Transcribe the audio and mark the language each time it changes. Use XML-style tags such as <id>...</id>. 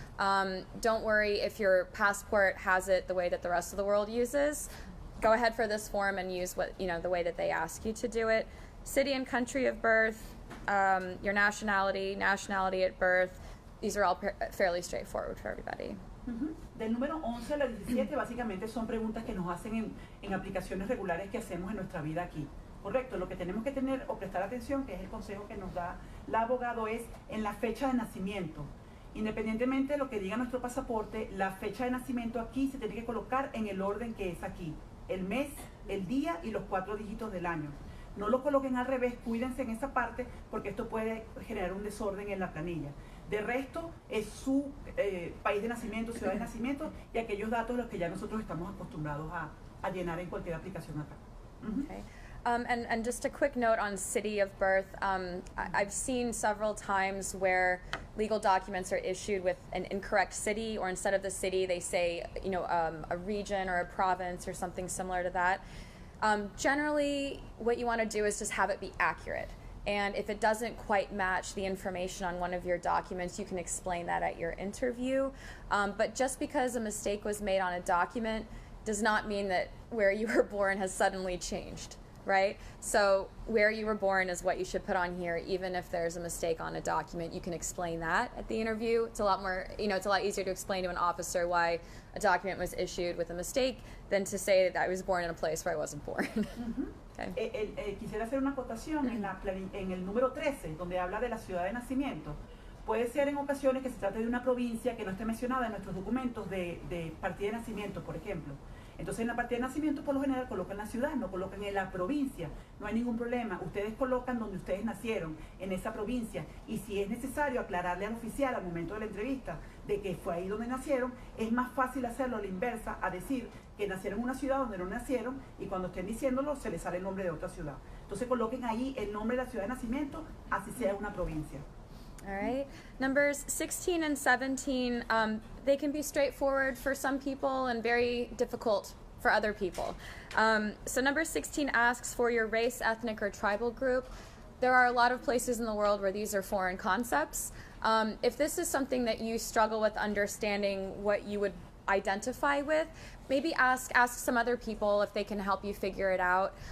<en>Don't worry if your passport has it the way that the rest of the world uses. Go ahead for this form and use the way that they ask you to do it. City and country of birth, your nationality at birth. These are all fairly straightforward for everybody.</en> <es>Del número 11 a la 17 básicamente son preguntas que nos hacen en aplicaciones regulares que hacemos en nuestra vida aquí. Correcto, lo que tenemos que tener o prestar atención, que es el consejo que nos da la abogado, es en la fecha de nacimiento. Independientemente de lo que diga nuestro pasaporte, la fecha de nacimiento aquí se tiene que colocar en el orden que es aquí. El mes, el día y los 4 dígitos del año. No lo coloquen al revés, cuídense en esa parte porque esto puede generar un desorden en la planilla. De resto, es su país de nacimiento, ciudad de nacimiento y aquellos datos los que ya nosotros estamos acostumbrados a llenar en cualquier aplicación acá.</es> <en>Okay. And just a quick note on city of birth. I've seen several times where legal documents are issued with an incorrect city, or instead of the city, they say, you know, a region or a province or something similar to that. Generally, what you want to do is just have it be accurate. And if it doesn't quite match the information on one of your documents, you can explain that at your interview. But just because a mistake was made on a document does not mean that where you were born has suddenly changed, right? So where you were born is what you should put on here, even if there's a mistake on a document. You can explain that at the interview. It's a lot more, you know, it's a lot easier to explain to an officer why a document was issued with a mistake than to say that I was born in a place where I wasn't born. Okay.</en> <es>Quisiera hacer una acotación en el número 13, donde habla de la ciudad de nacimiento. Puede ser en ocasiones que se trate de una provincia que no esté mencionada en nuestros documentos de partida de nacimiento, por ejemplo. Entonces en la partida de nacimiento por lo general colocan la ciudad, no colocan en la provincia. No hay ningún problema. Ustedes colocan donde ustedes nacieron, en esa provincia. Y si es necesario aclararle al oficial al momento de la entrevista de que fue ahí donde nacieron, es más fácil hacerlo a la inversa, a decir que nacieron en una ciudad donde no nacieron y cuando estén diciéndolo se les sale el nombre de otra ciudad. Entonces coloquen ahí el nombre de la ciudad de nacimiento, así sea una provincia.</es> <en>All right. Numbers 16 and 17, they can be straightforward for some people and very difficult for other people. So number 16 asks for your race, ethnic, or tribal group. There are a lot of places in the world where these are foreign concepts. If this is something that you struggle with understanding what you would identify with, maybe ask some other people if they can help you figure it out.</en>